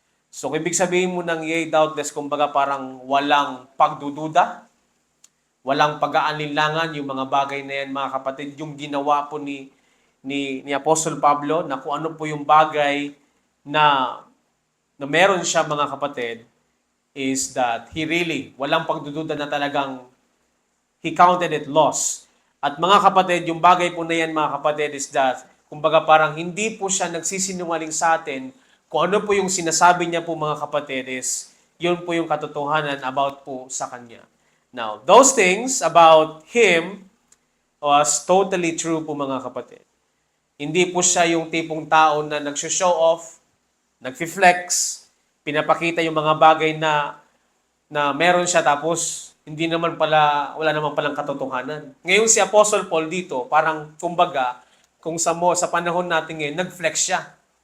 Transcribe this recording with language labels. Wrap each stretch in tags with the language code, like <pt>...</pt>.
<tl>So, kung ibig sabihin mo ng yea, doubtless, kumbaga parang walang pagdududa, walang pag-aalinlangan, yung mga bagay na yan mga kapatid, yung ginawa po ni Apostle Pablo, na kung ano po yung bagay na meron siya mga kapatid,</tl> <en>is that he really,</en> <tl>walang pagdududa na talagang</tl> <en>he counted it loss.</en> <tl>At mga kapatid, yung bagay po na yan mga kapatid is that, kumbaga parang hindi po siya nagsisinungaling sa atin, kung ano po yung sinasabi niya po mga kapatid is, yun po yung katotohanan about po sa kanya.</tl> <en>Now, those things about him was totally true</en> <tl>po mga kapatid. Hindi po siya yung tipong tao na nag-show off, nag-flex, pinapakita yung mga bagay na meron siya tapos hindi naman pala, wala naman palang katotohanan. Ngayon si Apostle Paul dito, parang kumbaga, kung sa panahon natin ngayon, nag-flex siya.</tl>